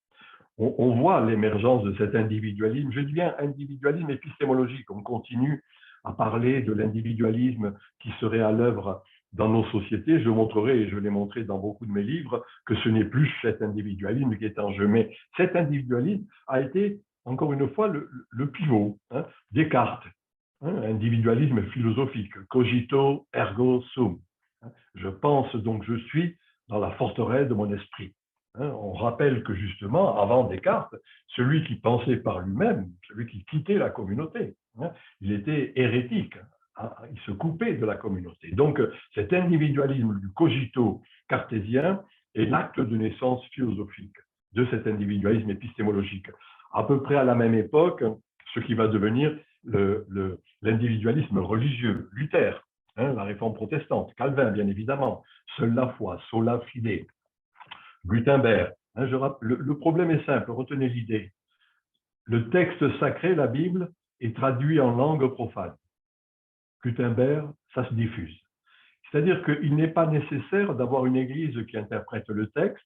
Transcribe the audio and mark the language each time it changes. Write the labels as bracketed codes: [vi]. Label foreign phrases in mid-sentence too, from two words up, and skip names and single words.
[fr] On voit l'émergence de cet individualisme, je dis bien individualisme épistémologique, on continue à parler de l'individualisme qui serait à l'œuvre dans nos sociétés. Je montrerai, et je l'ai montré dans beaucoup de mes livres, que ce n'est plus cet individualisme qui est en jeu, mais cet individualisme a été, encore une fois, le pivot. Descartes, individualisme philosophique, [la] cogito ergo sum. [fr] Je pense donc je suis dans la forteresse de mon esprit. On rappelle que justement, avant Descartes, celui qui pensait par lui-même, celui qui quittait la communauté, il était hérétique, il se coupait de la communauté. Donc cet individualisme du cogito cartésien est l'acte de naissance philosophique de cet individualisme épistémologique. À peu près à la même époque, ce qui va devenir l'individualisme religieux, Luther, la réforme protestante, Calvin bien évidemment, seule la foi, [la] sola fide, [fr] Gutenberg. Le problème est simple, retenez l'idée. Le texte sacré, la Bible, est traduit en langue profane. Gutenberg, ça se diffuse. C'est-à-dire qu'il n'est pas nécessaire d'avoir une église qui interprète le texte.